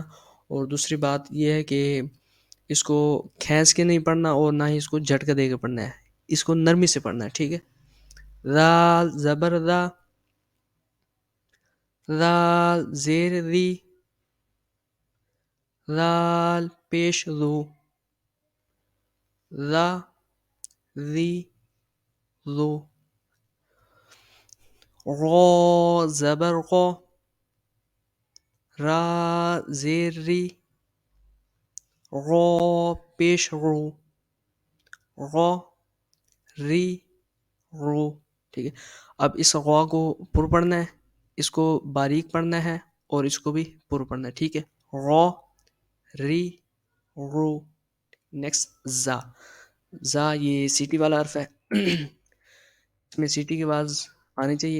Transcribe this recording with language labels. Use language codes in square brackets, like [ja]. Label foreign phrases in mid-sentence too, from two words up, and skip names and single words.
[ur] اور دوسری بات یہ ہے کہ اس کو کھینچ کے نہیں پڑھنا اور نہ ہی اس کو جھٹکا دے کے پڑھنا ہے. اس کو نرمی سے پڑھنا ہے. ٹھیک ہے. دال زبر دا. دال زیر دی. دال پیش دو. دا دی دو. غو زبر غو. را زیر ری. غو پیش رو. غو ری رو. ٹھیک ہے. اب اس غوا کو پر پڑھنا ہے, اس کو باریک پڑھنا ہے, اور اس کو بھی پر پڑھنا ہے. ٹھیک ہے. غو ری رو. نیکسٹ زا. زا یہ سیٹی والا حرف ہے. اس میں سیٹی کی آواز آنی چاہیے.